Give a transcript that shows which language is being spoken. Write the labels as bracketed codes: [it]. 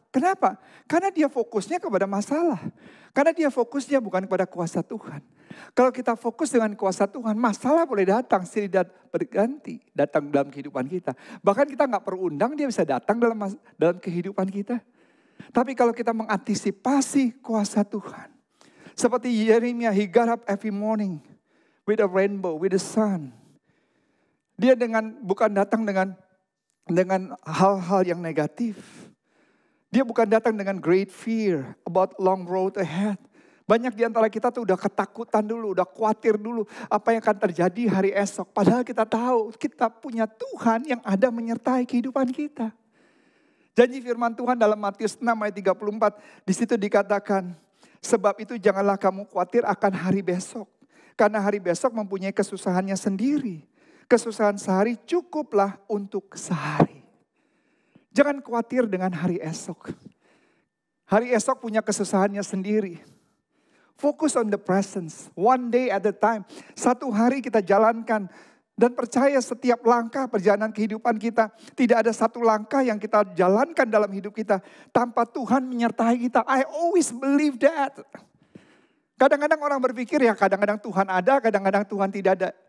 [id] Kenapa? Karena dia fokusnya kepada masalah. Karena dia fokusnya bukan kepada kuasa Tuhan. Kalau kita fokus dengan kuasa Tuhan, masalah boleh datang, silih berganti datang dalam kehidupan kita. Bahkan kita gak perlu undang, dia bisa datang dalam kehidupan kita. Tapi kalau kita mengantisipasi kuasa Tuhan. Seperti [en] Yeremia, he got up every morning with a rainbow, with the sun. [id] Dia bukan datang dengan hal-hal yang negatif. Dia bukan datang dengan [en] great fear about long road ahead. [id] Banyak di antara kita tuh udah ketakutan dulu, udah khawatir dulu apa yang akan terjadi hari esok. Padahal kita tahu kita punya Tuhan yang ada menyertai kehidupan kita. Janji firman Tuhan dalam Matius 6 ayat 34, di situ dikatakan, sebab itu janganlah kamu khawatir akan hari besok. Karena hari besok mempunyai kesusahannya sendiri. Kesusahan sehari cukuplah untuk sehari. Jangan khawatir dengan hari esok. Hari esok punya kesusahannya sendiri. [en] Focus on the presence, one day at a time. [id] Satu hari kita jalankan dan percaya setiap langkah perjalanan kehidupan kita. Tidak ada satu langkah yang kita jalankan dalam hidup kita tanpa Tuhan menyertai kita. [en] I always believe that. [id] Kadang-kadang orang berpikir ya kadang-kadang Tuhan ada, kadang-kadang Tuhan tidak ada.